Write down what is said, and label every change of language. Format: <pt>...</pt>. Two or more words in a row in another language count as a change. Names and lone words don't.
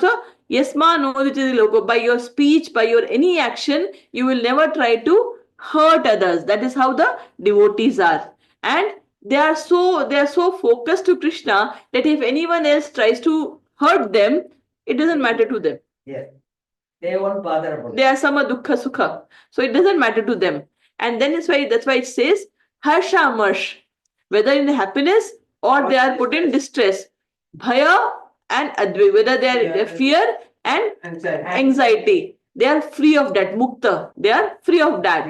<en>So, yes, ma, no, which is logo. By your speech, by your any action, you will never try to hurt others. That is how the devotees are. And they are so focused to Krishna that if anyone else tries to hurt them, it doesn't matter to them. Yes. They won't bother about They are</en> <sa>sama dukkha sukha.</sa> <en>So it doesn't matter to them. And then that's why it says</en> <sa>harsha marsh,</sa> <en>whether in happiness or they are put in distress. Bhaya and advi, whether they are fear and anxiety. They are free of that. Mukta. They are free of that.</en>